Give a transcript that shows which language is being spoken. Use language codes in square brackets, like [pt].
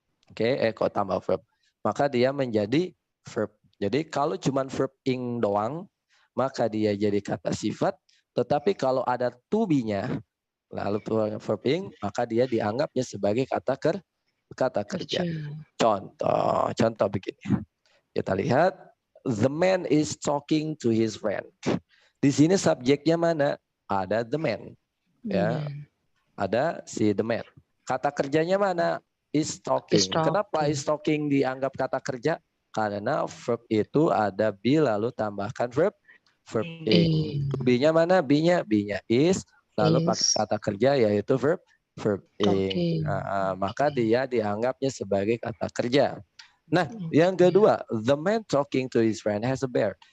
[id] Oke, kok tambah verb. Maka dia menjadi verb. Jadi kalau cuma verb ing doang, maka dia jadi kata sifat. Tetapi kalau ada to be-nya, lalu verb ing, maka dia dianggapnya sebagai kata kerja. Contoh begini. Kita lihat, [en] the man is talking to his friend. [id] Di sini subjeknya mana? Ada the man. Ya, ada si the man. Kata kerjanya mana? Is talking. Kenapa is talking dianggap kata kerja? Karena verb itu ada be lalu tambahkan verb ing. Be-nya mana? B-nya is lalu pakai kata kerja yaitu verb ing. Maka dia dianggapnya sebagai kata kerja. Nah, yang kedua, [en] the man talking to his friend has a beard.